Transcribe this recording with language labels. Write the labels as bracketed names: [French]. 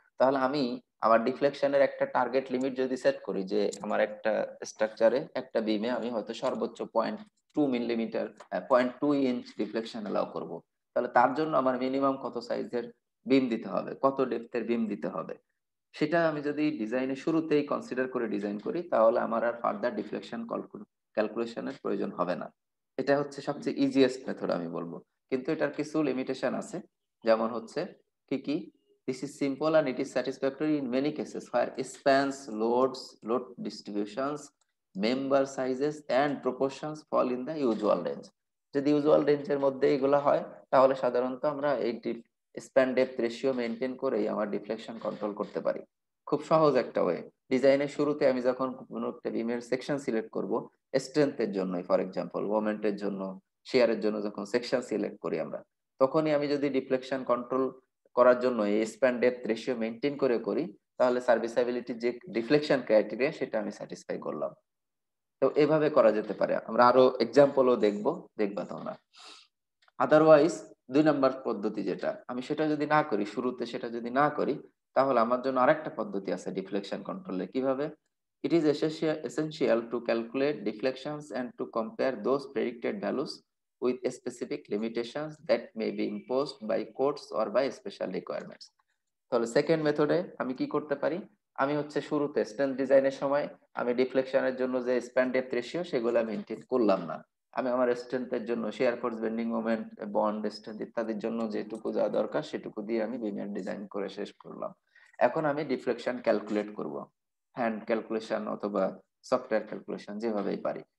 [Bangla] তাহলে আমি আমার ডিফ্লেকশনের একটা টার্গেট লিমিট যদি সেট করি যে আমার একটা স্ট্রাকচারে একটা বিমে আমি হয়তো সর্বোচ্চ 0.2 মিলিমিটার 0.2 ইঞ্চ ডিফ্লেকশন অ্যালাউ করব, তাহলে তার জন্য আমার মিনিমাম কত সাইজের বিম দিতে হবে, কত ডেপথের বিম দিতে হবে, সেটা আমি যদি ডিজাইনের শুরুতেই কনসিডার করে ডিজাইন করি তাহলে আমার আর ফার্দার ডিফ্লেকশন ক্যালকুলেশনের প্রয়োজন হবে না। এটা হচ্ছে সবচেয়ে ইজিয়েস্ট মেথড আমি বলবো, কিন্তু এটার কিছু লিমিটেশন আছে। যেমন হচ্ছে কি কি, [English] This is simple and it is satisfactory in many cases where spans, loads, load distributions, member sizes and proportions fall in the usual range। [Bangla] যদি ইউজুয়াল রেঞ্জের মধ্যে এগুলো হয় তাহলে সাধারণত আমরা এই স্প্যান ডেপথ রেশিও মেনটেন করেই আমার ডিফ্লেকশন কন্ট্রোল করতে পারি। খুব সহজ একটা ওয়ে। ডিজাইনের শুরুতে আমি যখন কোনো একটা বিমের সেকশন সিলেক্ট করব, স্ট্রেংথের জন্য ফর এক্সাম্পল, মোমেন্টের জন্য, শেয়ারের জন্য যখন সেকশন সিলেক্ট করি আমরা, তখনই আমি যদি ডিফ্লেকশন কন্ট্রোল করার জন্য এই স্প্যান ডেপথ রেশিও মেনটেন করে করি, তাহলে সার্ভিসিবিলিটি যে ডিফ্লেকশন ক্রাইটেরিয়া সেটা আমি স্যাটিসফাই করলাম। তো এভাবে করা যেতে পারে, আমরা আরো এক্সাম্পলও দেখবো, দেখবা তোমরা। আদারওয়াইজ 2 নাম্বার পদ্ধতি যেটা, আমি সেটা যদি না করি, শুরুতে সেটা যদি না করি, তাহলে আমার জন্য আরেকটা পদ্ধতি আছে ডিফ্লেকশন কন্ট্রোলে। কিভাবে? [English] It is essential to calculate deflections and to compare those predicted values with specific limitations that may be imposed by codes or by special requirements. [Bangla] তাহলে সেকেন্ড মেথডে আমি কি করতে পারি? আমি হচ্ছে শুরুতে স্ট্রেংথ ডিজাইনের সময় আমি ডিফ্লেকশনের জন্য যে স্প্যান ডেপথ রেশিও সেগুলো মেনটেন করলাম না। আমি আমার স্ট্রেংথের জন্য share force, bending moment, bond strength ইত্যাদির জন্য যেটুকু যা দরকার সেটুকু দিয়ে আমি বিমের ডিজাইন করে শেষ করলাম। এখন আমি ডিফ্লেকশন ক্যালকুলেট করব, হ্যান্ড ক্যালকুলেশন অথবা সফটওয়্যার ক্যালকুলেশন যেভাবেই পারি।